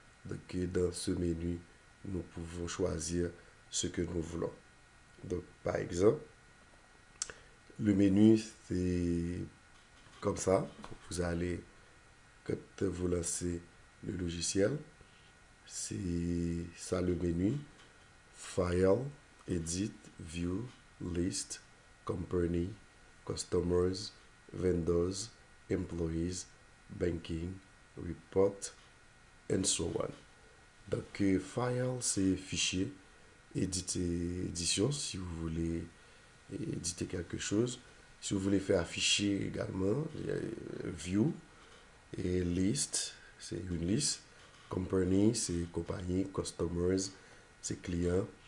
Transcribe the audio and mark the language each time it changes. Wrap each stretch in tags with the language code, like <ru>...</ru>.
<fr>Donc, dans ce menu, nous pouvons choisir ce que nous voulons. Donc, par exemple, le menu, c'est comme ça. Vous allez, quand vous lancez le logiciel, c'est ça le menu.</fr> <en>File, Edit, View, List, Company, Customers, Vendors, Employees, Banking, Report, and so on.</en> <fr>Donc, File, c'est fichier, édition, si vous voulez éditer quelque chose. Si vous voulez faire afficher également, View et List, c'est une liste. Company, c'est compagnie. Customers, c'est client.</fr>